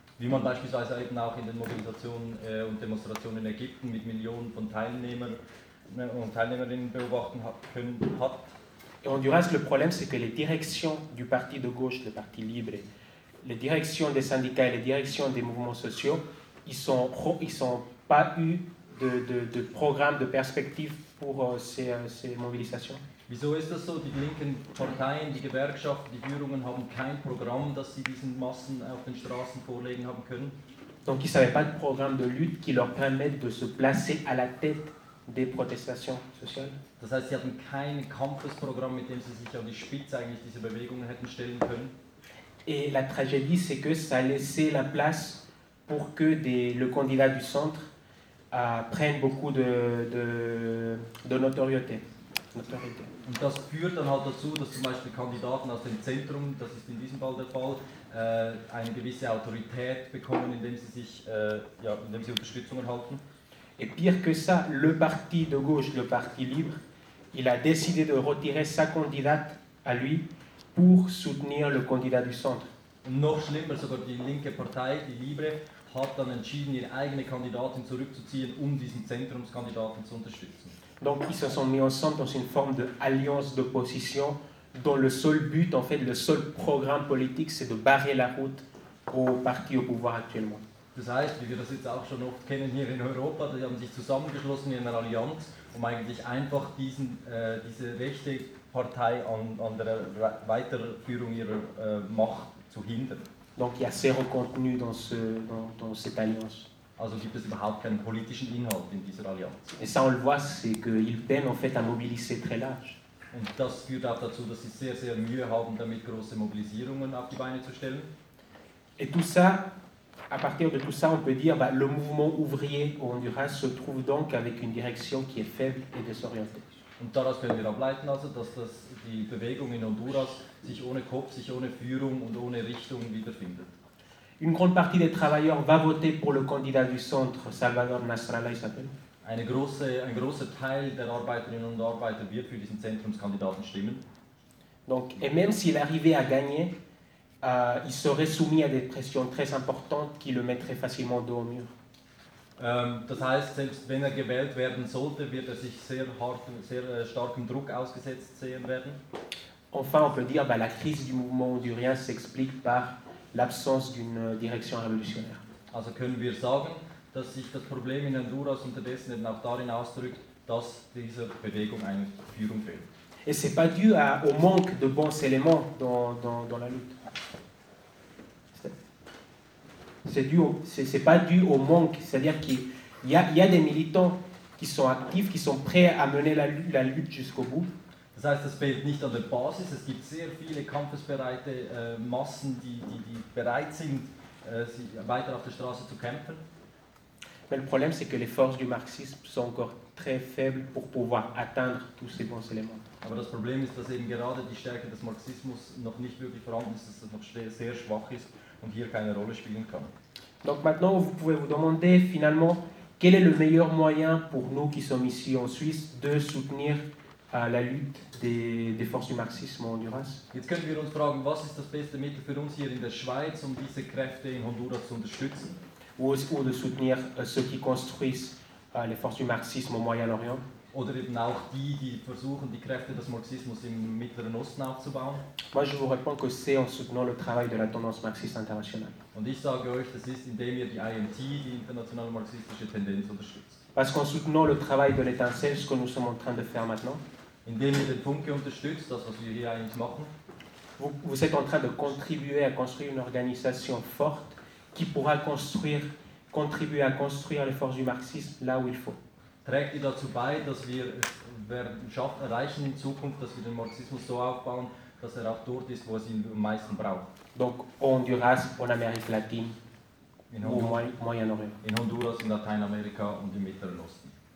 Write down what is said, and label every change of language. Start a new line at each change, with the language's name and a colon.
German: Wie man beispielsweise eben auch in den Mobilisationen und Demonstrationen in Ägypten mit Millionen von Teilnehmern und Teilnehmerinnen beobachten hat.
French: Et en Honduras, le problème, c'est que les directions du parti de gauche, le Parti Libre, les directions des syndicats et les directions des mouvements sociaux, ils sont pas eu de programme, de perspective pour ces mobilisations.
German: Wieso ist das so? Die linken Parteien, die Gewerkschaften, die Führungen haben kein Programm, das sie diesen Massen auf den Straßen vorlegen haben können.
French: Donc ils n'avaient pas de programme de lutte qui leur permette de se placer à la tête des protestations sociales.
German: Das heißt, sie hatten kein Kampfesprogramm, mit dem sie sich an die Spitze eigentlich dieser Bewegungen hätten stellen können.
French: Et la tragédie, c'est que ça a laissé la place pour que le candidat du centre prenne beaucoup de notoriété.
German: Und das führt dann halt dazu, dass zum Beispiel Kandidaten aus dem Zentrum, das ist in diesem Fall der Fall, eine gewisse Autorität bekommen, indem sie Unterstützung erhalten.
French: Et pire que ça, le parti de gauche, le Parti Libre, il a décidé de retirer sa candidate à lui, pour soutenir le candidat du centre.
German: Noch schlimmer, sogar die linke Partei, die Libre, hat dann entschieden, ihre eigene Kandidatin zurückzuziehen, um diesen Zentrumskandidaten zu unterstützen.
French: Donc ils se sont mis ensemble dans une forme d'alliance d'opposition dont le seul but, en fait, le seul programme politique, c'est de barrer la route aux partis au pouvoir actuellement.
German: Das heißt, wie wir das jetzt auch schon oft kennen hier in Europa, die haben sich zusammengeschlossen in einer Allianz, um eigentlich einfach diesen, diese rechte Partei an der Weiterführung ihrer Macht zu hindern.
French: Donc il y a zéro contenu dans ce, dans cette alliance.
German: Also gibt es überhaupt keinen politischen Inhalt in dieser Allianz.
French: Et ça, on le voit, c'est qu'ils peinent en fait à mobiliser très large.
German: Und das führt auch dazu, dass sie sehr, sehr Mühe haben, damit große Mobilisierungen auf die Beine zu stellen.
French: Et tout ça, à partir de tout ça, on peut dire, bah, le mouvement ouvrier au Honduras se trouve donc avec une direction qui est faible et désorientée.
German: Und daraus können wir ableiten, also, dass das die Bewegung in Honduras sich ohne Kopf, sich ohne Führung und ohne Richtung wiederfindet.
French: Une grande partie des travailleurs va voter pour le candidat du centre, Salvador Nasralla, il s'appelle.
German: Ein großer Teil der Arbeiterinnen und Arbeiter wird für diesen Zentrumskandidaten stimmen.
French: Donc, et même s'il arrivait à gagner, il serait soumis à des pressions très importantes qui le mettraient facilement dos au mur.
German: Das heißt, selbst wenn er gewählt werden sollte, wird er sich sehr hart, sehr starkem Druck ausgesetzt sehen werden.
French: Enfin, on peut dire, bah, la crise du mouvement hondurien s'explique par l'absence d'une direction révolutionnaire.
German: Also können wir sagen, dass sich das Problem in Honduras unterdessen eben auch darin ausdrückt, dass dieser Bewegung eine Führung fehlt.
French: Et c'est pas dû à, au manque de bons éléments dans la lutte. C'est pas dû au manque, c'est-à-dire qu'il y a des militants qui sont actifs, qui sont prêts à mener la lutte jusqu'au bout.
German: Das heißt, es fehlt nicht an der Basis. Es gibt sehr viele kampfesbereite Massen, die bereit sind, weiter auf der Straße zu kämpfen.
French: Mais le problème, c'est que les forces du marxisme sont encore très faibles pour pouvoir atteindre tous ces bons éléments.
German: Aber das Problem ist, dass eben gerade die Stärke des Marxismus noch nicht wirklich vorhanden ist, dass es noch sehr schwach ist und hier keine Rolle spielen kann.
French: Donc maintenant, vous pouvez vous demander finalement quel est le meilleur moyen pour nous qui sommes ici en Suisse de soutenir la lutte des forces du marxisme en Honduras.
German: Jetzt können wir uns fragen, was ist das beste Mittel für uns hier in der Schweiz, um diese Kräfte in Honduras zu unterstützen?
French: Ou de soutenir ceux qui construisent les forces du marxisme au Moyen-Orient.
German: Oder eben auch die versuchen, die Kräfte des Marxismus im Mittleren Osten aufzubauen.
French: Moi, je vous réponds que c'est en soutenant le travail de la tendance marxiste internationale.
German: Und ich sage euch, das ist, indem ihr die IMT, die internationale marxistische Tendenz, unterstützt.
French: Parce qu'en soutenant le travail de l'étincelle, ce que nous sommes en train de faire maintenant.
German: Indem ihr den Funke unterstützt, das, was wir hier eigentlich machen.
French: Vous êtes en train de contribuer à construire une organisation forte qui pourra contribuer à construire les forces du marxisme là où il faut.
German: Trägt ihr dazu bei, dass wir erreichen in Zukunft, dass wir den Marxismus so aufbauen, dass er auch dort ist, wo es ihn am meisten braucht?
French: Donc, Honduras, en Amérique latine, in Moyen-Orient.
German: In Honduras, in Lateinamerika und im Mittleren Osten.